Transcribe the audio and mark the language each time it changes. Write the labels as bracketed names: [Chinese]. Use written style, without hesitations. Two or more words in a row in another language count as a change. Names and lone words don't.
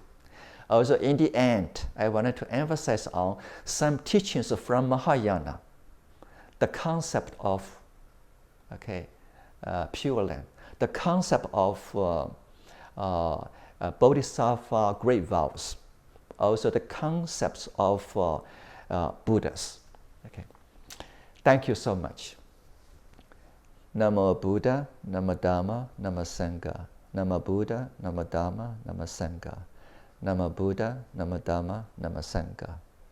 [English] Also, in the end, I wanted to emphasize on some teachings from Mahayana, the concept of Pure Land. The concept of Bodhisattva great vows, also the concepts of Buddhas. Okay. Thank you so much. [Pali] Namo Buddha, Namo Dhamma, Namo Sangha. Namo Buddha, Namo Dhamma, Namo Sangha. Namo Buddha, Namo Dhamma, Namo Sangha.